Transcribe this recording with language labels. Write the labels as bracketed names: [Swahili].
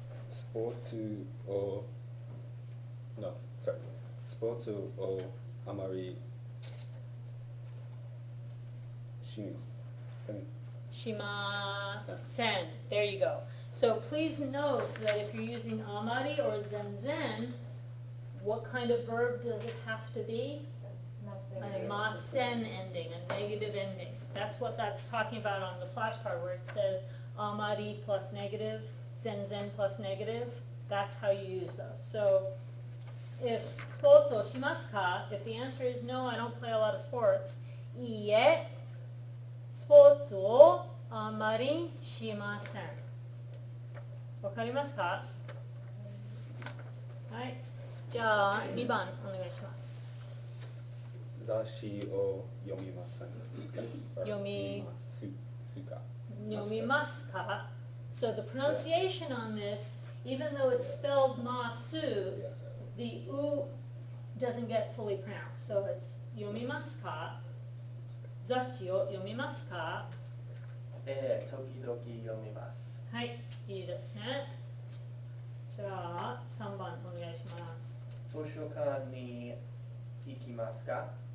[Japanese] スポーツを [English] No, sorry. [Japanese] スポーツをあまりしません。 [English] Shimasen. There you go. So please note that if you're using amari or zenzen, what kind of verb does it have to be? A masen ending, a negative ending. That's what that's talking about on the flashcard where it says amari plus negative, zenzen plus negative. That's how you use those. So if sports o shimasu ka, if the answer is no, I don't play a lot of sports, [Japanese] iie, スポーツをあまりしません。わかりますか？はい。じゃあ2番お願いします。雑誌を読みません。読みますか。読みますか？ [English] So the pronunciation on this, even though it's spelled masu, Yes. the u doesn't get fully pronounced. [Japanese] So it's 読みますか？雑誌を読みますか？時々読みます。はい、いいですね。じゃあ3番お願いします。図書館に行きますか？